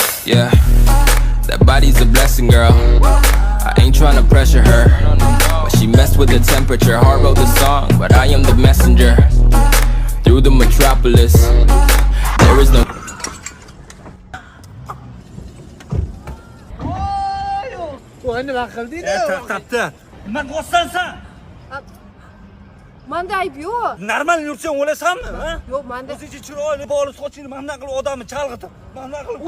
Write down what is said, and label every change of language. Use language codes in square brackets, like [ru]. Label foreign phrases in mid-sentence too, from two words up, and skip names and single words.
[en] Yeah, that body's a blessing, girl. I ain't trying to pressure her, but she messed with the temperature. Heart wrote the song, but I am the messenger. Through the metropolis, there is no. [uz] nima qilding? To'xtatdi. Nima qilyapsan sen? Manda ayb yo'q. Normal yursang o'lasanmi, ha? Yo'q, manda. O'zingiz chiroyli boli sochingni mana qilib odamni chalg'itib, mana qilib.